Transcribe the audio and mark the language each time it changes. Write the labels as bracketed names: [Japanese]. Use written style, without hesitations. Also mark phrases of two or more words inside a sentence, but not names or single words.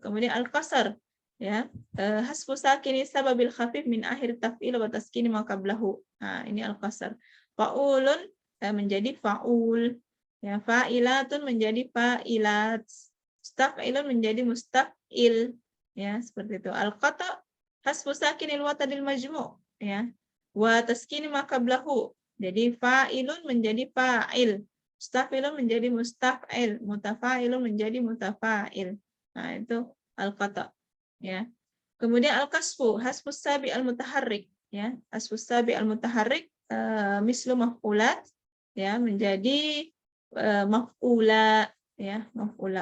[Arabic] Kemudian al-qasar ya, حذف ساكن السبب الخفيف من آخر التفعيل وتسكين ما قبله. [Indonesian] Nah, ini al-qasar. Fa'ulun menjadi fa'ul ya, fa'ilatun menjadi fa'ilat, mustaf'ilun menjadi mustaf'il ya, seperti itu. [Arabic] القطع حذف ساكن الوتد المجموع' ya, وتسكين ما قبله, [Indonesian] jadi fa'ilun menjadi fa'il, mustaf'ilun menjadi mustaf'il, mutafa'ilun menjadi mutafa'il. Nah, itu al-qata ya. [Arabic] Kemudian الكسف حذف السبب المتحرك ya, حذف السبب المتحرك مثل مفعولات ya, menjadi maf'ula ya, maf'ula.